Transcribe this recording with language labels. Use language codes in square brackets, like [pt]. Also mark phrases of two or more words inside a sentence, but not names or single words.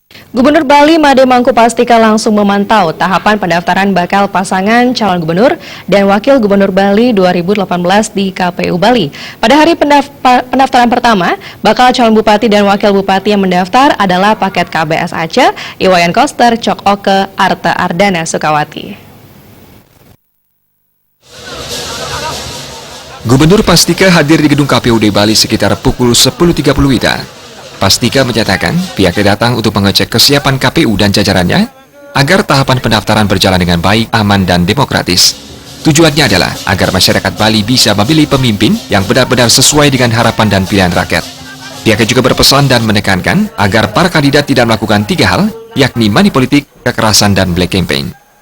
[id] Gubernur Bali Made Mangkupastika langsung memantau tahapan pendaftaran bakal pasangan calon gubernur dan wakil gubernur Bali 2018 di KPU Bali. Pada hari pendaftaran pertama, bakal calon bupati dan wakil bupati yang mendaftar adalah paket KBS Aceh, Iwayan Koster, Cok Oke, Arta Ardana Sukawati. Gubernur Pastika hadir di gedung KPUD Bali sekitar pukul 10.30 WITA. Pastika menyatakan pihaknya datang untuk mengecek kesiapan KPU dan jajarannya agar tahapan pendaftaran berjalan dengan baik, aman, dan demokratis. Tujuannya adalah agar masyarakat Bali bisa memilih pemimpin yang benar-benar sesuai dengan harapan dan pilihan rakyat. Pihaknya juga berpesan dan menekankan agar para kandidat tidak melakukan 3 hal, yakni money politik, kekerasan, dan black campaign.